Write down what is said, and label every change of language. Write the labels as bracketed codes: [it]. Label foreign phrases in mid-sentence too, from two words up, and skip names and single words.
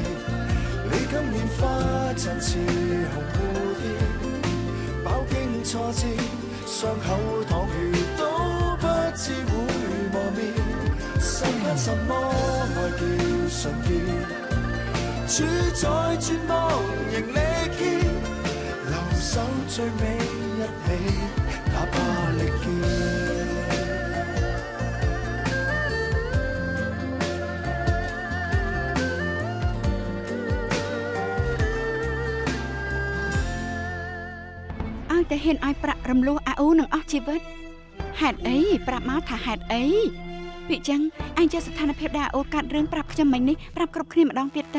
[yue] 你今年花陣似紅蝴蝶，飽經挫折，傷口淌血都不知會磨滅。世間什麼愛叫純潔？處在絕望仍力竭，留守最尾一起，哪怕力竭。 [km] តែហ៊ានឲ្យប្រាក់រំលោះអាអ៊ូនឹងអស់ជីវិតហេតុអីប្រាប់មកថាហេតុអីពីចឹងអញចេះស្ថានភាពដែលអាអ៊ូកាត់រឿងប្រាប់ខ្ញុំមិញនេះប្រាប់គ្រប់គ្នាម្ដងទៀតទៅ